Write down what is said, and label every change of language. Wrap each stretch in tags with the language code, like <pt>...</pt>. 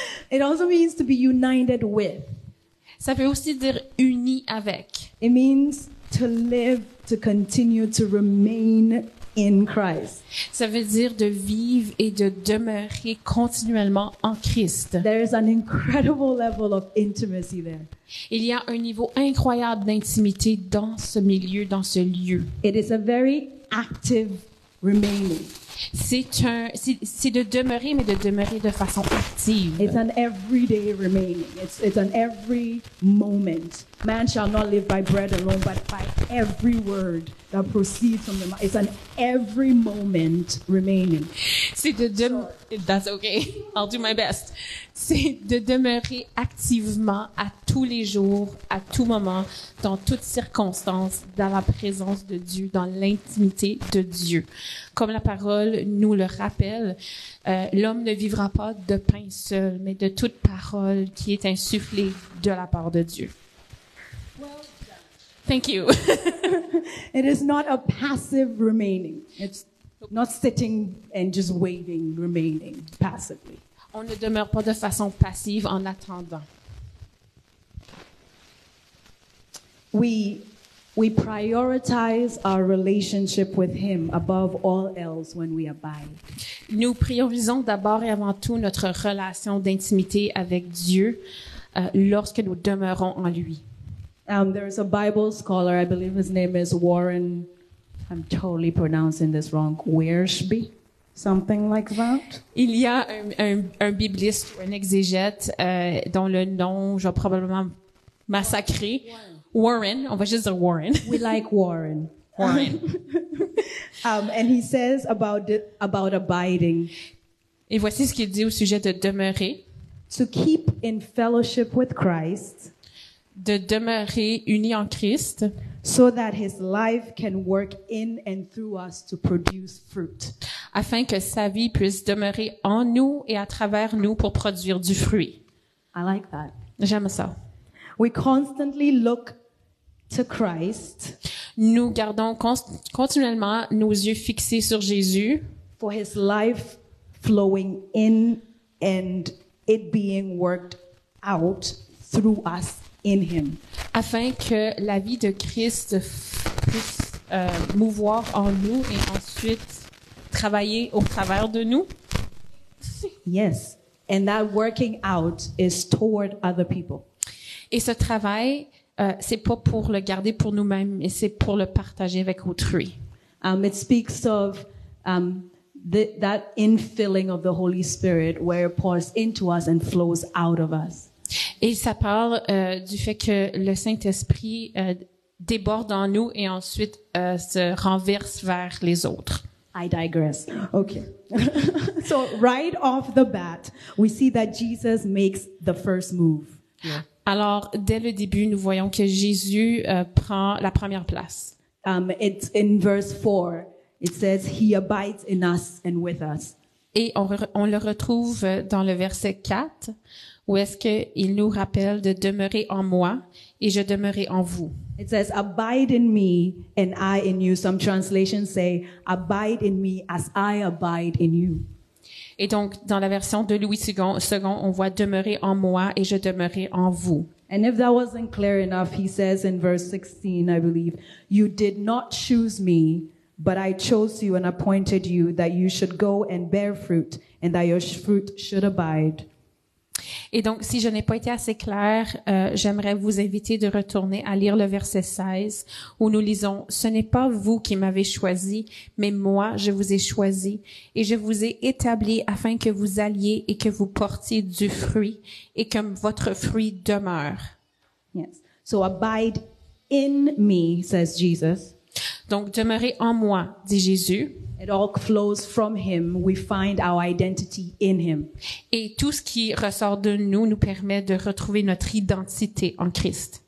<en>It also means to be united with.</en> <fr>Ça veut aussi dire uni avec.</fr> <en>It means to live, to continue, to remain in Christ.</en> <fr>Ça veut dire de vivre et de demeurer continuellement en Christ.</fr> <en>There is an incredible level of intimacy there.</en> <fr>Il y a un niveau incroyable d'intimité dans ce milieu, dans ce lieu.</fr> <en>It is a very active remaining.</en> <fr>C'est de demeurer, mais de demeurer de façon active.</fr> <en>It's an everyday remaining. It's an every moment. Man shall not live by bread alone, but by every word that proceeds from the mouth. It's an every moment remaining.</en> <fr>C'est de</fr> <en>That's okay. I'll do my best.</en> <fr>C'est de demeurer activement à tous les jours, à tout moment, dans toutes circonstances, dans la présence de Dieu, dans l'intimité de Dieu. Comme la parole nous le rappelle, l'homme ne vivra pas de pain seul, mais de toute parole qui est insufflée de la part de Dieu.</fr> <en>Thank you. It is not a passive remaining. It's not sitting and just waiting, remaining passively.</en> <fr>On ne demeure pas de façon passive en attendant.</fr> <en>We prioritize our relationship with Him above all else when we abide.</en> <fr>Nous priorisons d'abord et avant tout notre relation d'intimité avec Dieu lorsque nous demeurons en lui.</fr> <en>There's a Bible scholar, I believe his name is Warren, I'm totally pronouncing this wrong, Wiersbe, something like that.</en> <fr>Il y a un bibliste ou un exégète dont le nom, je vais probablement massacrer. Warren, on va juste dire Warren.</fr> <en>We like Warren. Warren. And he says about abiding,</en> <fr>Et voici ce qu'il dit au sujet de demeurer.</fr> <en>to keep in fellowship with Christ,</en> <fr>De demeurer unis en Christ,</fr> <en>so that His life can work in and through us to produce fruit.</en> <fr>afin que sa vie puisse demeurer en nous et à travers nous pour produire du fruit.</fr> <en>I like that.</en> <fr>J'aime ça.</fr> <en>We constantly look to Christ</en> <fr>Nous gardons continuellement nos yeux fixés sur Jésus</fr> <en>for His life flowing in and it being worked out through us in Him.</en> <fr>afin que la vie de Christ puisse mouvoir en nous et ensuite travailler au travers de nous.</fr> <en>Yes. And that working out is toward other people.</en> <fr>Et ce travail, c'est pas pour le garder pour nous-mêmes, mais c'est pour le partager avec autrui.</fr> <en>It speaks of that infilling of the Holy Spirit where it pours into us and flows out of us.</en> <fr>Et ça parle du fait que le Saint-Esprit déborde en nous et ensuite se renverse vers les autres.</fr> <en>I digress. Okay. So right off the bat, we see that Jesus makes the first move.</en> <fr>Alors, dès le début, nous voyons que Jésus prend la première place.</fr> <en>It's in verse 4. It says, He abides in us and with us.</en> <fr>Et on le retrouve dans le verset 4, où est-ce qu'il nous rappelle de demeurer en moi et je demeurerai en vous.</fr> <en>It says, Abide in me and I in you. Some translations say, Abide in me as I abide in you.</en> <fr>Et donc, dans la version de Louis II, on voit demeurer en moi et je demeurerai en vous.</fr> <en>And if that wasn't clear enough, he says in verse 16, I believe, You did not choose me, but I chose you and appointed you that you should go and bear fruit and that your fruit should abide.</en> <fr>Et donc, si je n'ai pas été assez claire, j'aimerais vous inviter de retourner à lire le verset 16 où nous lisons « Ce n'est pas vous qui m'avez choisi, mais moi je vous ai choisi et je vous ai établi afin que vous alliez et que vous portiez du fruit et que votre fruit demeure. »</fr> <en>Yes. So abide in me, says Jesus.</en> <fr>Donc, demeurez en moi, dit Jésus.</fr> <en>It all flows from him. We find our identity in him.</en> <fr>Et tout ce qui ressort de nous nous permet de retrouver notre identité en Christ.</fr>